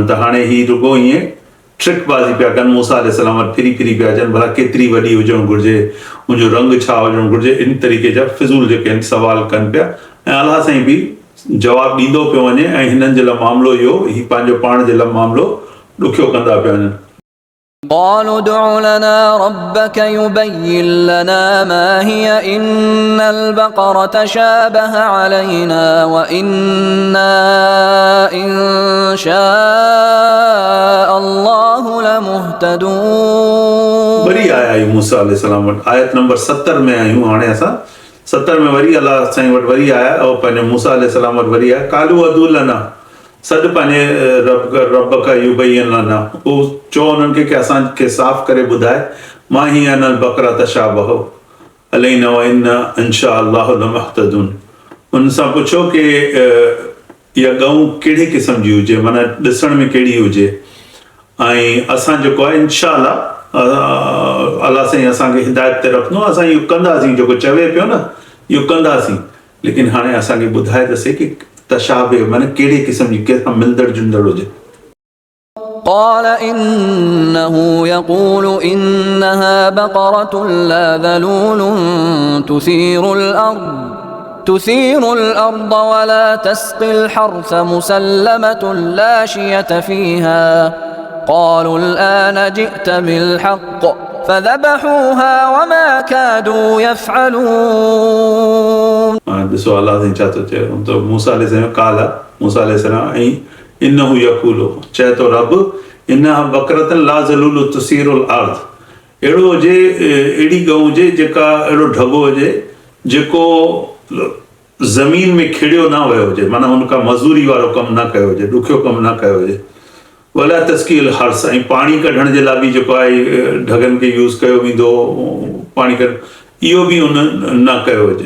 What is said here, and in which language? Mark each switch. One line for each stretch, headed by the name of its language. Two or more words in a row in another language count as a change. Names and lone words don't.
Sindhi: त हाणे ही रुॻो ईअं ट्रिकबाज़ी पिया कनि, मूसा अलैहिस्सलाम वटि फिरी पिया अचनि, भला केतिरी वॾी हुजणु घुरिजे, हुनजो रंग छा हुजणु घुरिजे, इन तरीक़े जा फिज़ूल जेके आहिनि सवाल कनि पिया, ऐं अल्लाह साईं बि जवाबु ॾींदो पियो वञे, ऐं हिननि जे लाइ मामिलो इहो ही पंहिंजो पाण जे लाइ मामिलो ॾुखियो कंदा पिया वञनि।
Arabic: قالوا ادع لنا ربك يبين لنا ما هي إن البقرة شابه علينا وإنا إن شاء الله لمهتدون.
Sindhi: वरी आया आहियूं मूसा अलैहिस्सलाम वटि, आयत नंबर 70 में आहियूं हाणे असां। 70 में वरी अल्लाह साईं वटि वरी आया, ऐं पंहिंजे मूसा अलैहिस्सलाम वटि वरी आया।
Arabic: قالوا ادع لنا,
Sindhi: सॾु पंहिंजे रब खां
Arabic: يبين لنا,
Sindhi: उहो चओ उन्हनि खे कि असांखे साफ़ करे ॿुधाए,
Arabic: ما هي إن البقرة تشابه علينا وإنا إن شاء الله لمهتدون.
Sindhi: उन सां पुछो कि इहा गऊं कहिड़ी क़िस्म जी हुजे, माना ॾिसण में कहिड़ी हुजे, ऐं असां जेको आहे इंशाअल्लाह अलाह साईं असांखे हिदायत ते रखंदो, असां इहो कंदासीं जेको चवे पियो न इहो कंदासीं। लेकिन हाणे असांखे ॿुधाए त सही कि तशाबे माने कहिड़े क़िस्म जी कंहिंसां मिलंदड़ जुलंदड़ हुजे।
Arabic: قال إنه يقول إنها بقرة لا ذلول تثير الأرض ولا تسقي الحرث مسلمة لا شية فيها قالوا الآن جئت بالحق فذبحوها وما كادوا يفعلون.
Sindhi: ॾिसो अलाह साईं छा थो चए, त मूसा अलैहिस्सलाम
Arabic: قال موسى
Sindhi: अलैहिस्सलाम ऐं
Arabic: إنه يقول
Sindhi: चए थो रब
Arabic: إنها بقرة لا ذلول تثير الأرض,
Sindhi: अहिड़ो हुजे अहिड़ी गऊ हुजे जेका अहिड़ो ढॻो हुजे जेको ज़मीन में खिड़ियो न वियो हुजे, माना हुनखां मज़दूरी वारो कमु न कयो हुजे, ॾुखियो कमु न कयो हुजे।
Arabic: ولا تسقي الحرث,
Sindhi: ऐं पाणी कढण जे लाइ बि जेको आहे ढगनि खे यूज़ कयो वेंदो पाणी कढ, इहो बि हुन न कयो हुजे।